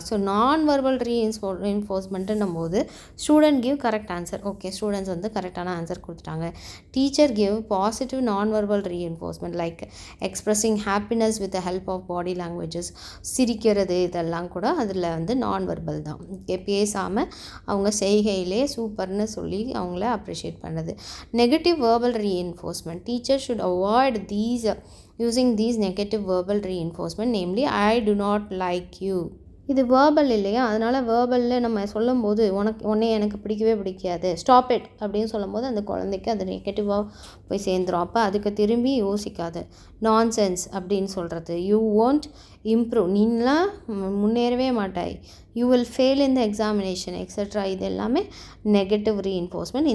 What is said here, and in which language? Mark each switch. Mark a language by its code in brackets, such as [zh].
[ta] So நான் verbal ரீஇன்ஃபோர்ஸ்மெண்ட்டுன்னும் போது [en] student give correct answer, [ta] okay students வந்து கரெக்டான ஆன்சர் கொடுத்துட்டாங்க. [en] teacher give positive non verbal reinforcement like expressing happiness with the help of body languages, [ta] சிரிக்கிறது, இதெல்லாம் கூட அதில் வந்து நான் வெர்பல் தான். பேசாமல் அவங்க செய்கையிலே சூப்பர்னு சொல்லி அவங்கள அப்ரிஷியேட் பண்ணுறது. [en] Negative verbal reinforcement, teacher should avoid using these negative verbal reinforcement, namely I do not like you. [ta] இது வேர்பல் இல்லையா, அதனால் வேர்பலில் நம்ம சொல்லும்போது உன்னை எனக்கு பிடிக்கவே பிடிக்காது, [en] stop it [ta] அப்படின்னு சொல்லும்போது அந்த குழந்தைக்கு அது நெகட்டிவாக போய் சேர்ந்துடும். அப்போ அதுக்கு திரும்பி யோசிக்காது. நான்சென்ஸ் அப்படின்னு சொல்கிறது, [en] you won't improve, [ta] நீலாம் முன்னேறவே மாட்டாய், [en] you will fail in the examination extra, [ta] இது எல்லாமே நெகட்டிவ் ரீஇன்ஃபோர்ஸ்மெண்ட்.